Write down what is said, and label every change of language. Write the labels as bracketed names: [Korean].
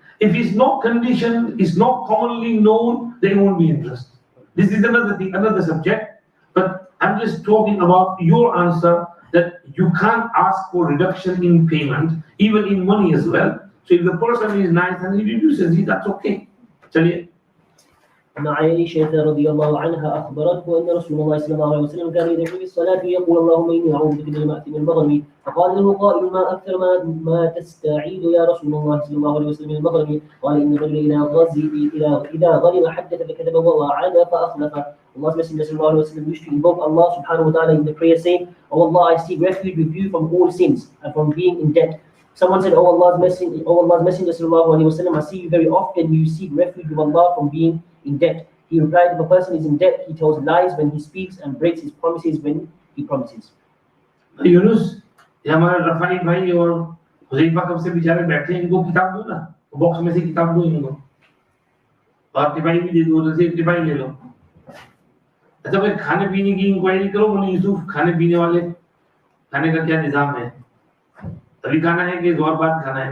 [English] If it's not conditioned, it's not commonly known, then it won't be interest. This is another thing, another subject. But I'm just talking about your answer, that you can't ask for reduction in payment, even in money as well. So if the person is nice and he reduces it, that's okay. [Hindi] Chaliye. [Arabic] عن عائشة رضي الله عنها أخبرته أن رسول الله صلى الله عليه وسلم كان يدعو بالصلاة يقول اللهم إني أعوذ بك من المأثم المغرم، فقال له قائل ما أكثر ما تستعيد يا رسول الله صلى الله عليه وسلم من المغرم؟ قال إن الرجل إذا غرم حدث فكذب ووعد فأخلف. [English] Allah's Messenger صلى الله عليه وسلم used to invoke Allah subhanahu wa ta'ala in the prayer, saying, "Oh Allah, I seek refuge with you from all sins and from being in debt." Someone said, "Oh Allah's Messenger sallallahu alaihi wasallam, I see you very often. You seek refuge with Allah from being in debt." He replied, "If a person is in debt, he tells lies when he speaks and breaks his promises when he promises." [Hindi] Yunus, ये हमारे रफाई भाई और हुज़ैफा कब से बेचारे बैठे हैं, इनको किताब दो ना, बॉक्स में से किताब दो इनको, और टिपाई भी दे दो, जैसे टिपाई ले लो। अच्छा भाई, खाने पीने की इंक्वायरी करो, बोले यूसुफ खाने पीने वाले खाने का क्या निजाम है, अभी खाना है कि जोहर बाद खाना है?